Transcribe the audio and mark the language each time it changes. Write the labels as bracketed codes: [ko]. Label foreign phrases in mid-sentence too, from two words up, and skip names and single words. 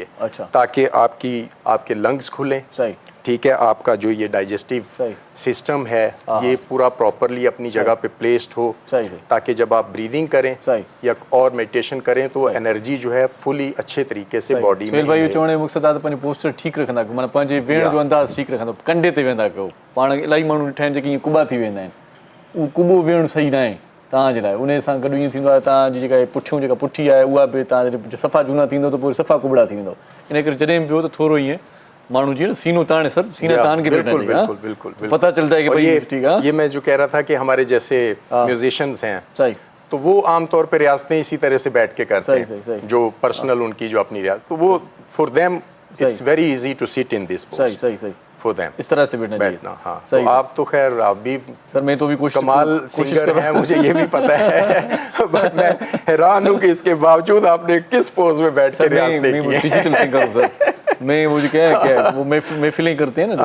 [hi] अच्छा, ताकि आपके लंग्स खुलें, सही, ठीक है, आपका जो ये [en] digestive system [hi] है ये पूरा प्रॉपरली अपनी जगह पे प्लेस्ड हो, ताकि जब आप ब्रीदिंग करें या और मेडिटेशन करें तो एनर्जी जो है फुली अच्छे तरीके से बॉडी में। [sd] भाई चवण जो मक़सदु आहे त पंहिंजो पोस्चर ठीकु रखंदा कयो, माना पंहिंजे वेहण जो अंदाज़ ठीकु रखंदा, कंधे ते वेंदा कयो। पाण इलाही माण्हू ॾिठा आहिनि जेके ईअं कुॿा थी वेंदा आहिनि, उहो कुॿो वेहणु सही न आहे तव्हांजे लाइ। उन सां गॾु ईअं थींदो आहे तव्हांजी जेका पुठियों जेका पुठी आहे उहा बि तव्हां सफ़ा झूना थींदो त पोइ सफ़ा कुॿड़ा थी वेंदो। इन करे जॾहिं बि वियो त थोरो ईअं माण्हू जीअं सीनो ताने, [hi] सर सीना तान के बैठना चाहिए। बिल्कुल बिल्कुल बिल्कुल पता चलता है कि भाई ठीक है। ये मैं जो कह रहा था कि हमारे जैसे म्यूजिशियंस हैं, सही, तो वो आमतौर पर रियासतें इसी तरह से बैठ के करते हैं, सही। जो पर्सनल उनकी जो अपनी रियासत, तो वो [en] for them it's very easy to sit in this pose. [hi] सही [en] for them [hi] इस तरह से बैठना। हाँ, सही। तो आप तो खैर आप भी सर मैं तो भी कमाल सिंगर हैं, मुझे ये भी पता है। बट मैं हैरान हूँ कि इसके बावजूद आपने किस पोज में बैठ के रियासतें की हैं। [en] digital singer [hi] हूँ सर मैं, वो जो क्या वो महफिलें करते हैं ना,